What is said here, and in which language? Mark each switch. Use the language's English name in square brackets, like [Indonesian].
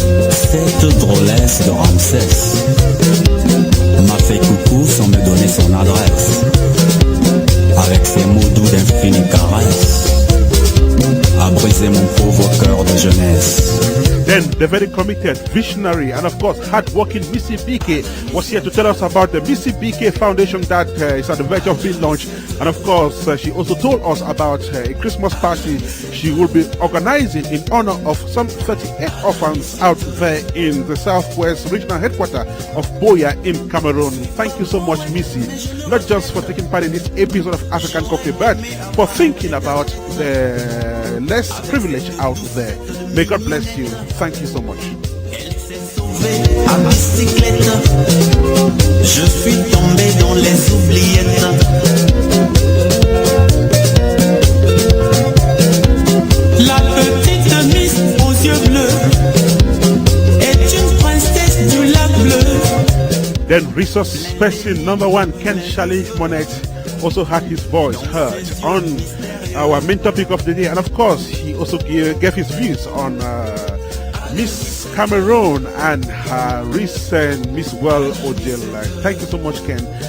[French] Cette drôlesse de Ramsès m'a fait coucou sans me donner son adresse. Avec ses mots doux d'infinie caresse, a brisé mon pauvre cœur de jeunesse. [English] Then the very committed, visionary, and of course hard-working Missy BK was here to tell us about the Missy BK Foundation that is at the verge of being launched. And of course, she also told us about a Christmas party she will be organizing in honor of some 38 orphans out there in the Southwest Regional Headquarters of Boya in Cameroon. Thank you so much, Missy, not just for taking part in this episode of African Cocktail, but for thinking about the less privileged out there. May God bless you. Thank you so much. [French] À bicyclette, je suis tombé dans les oubliettes. La petite Miss aux yeux bleus est une princesse du lac bleu. [English] Then resource person number one, Ken Shali Monet, also had his voice heard on our main topic of the day, and of course he also gave his views on Miss Cameroon and her recent Miss World ordeal. Thank you so much, Ken.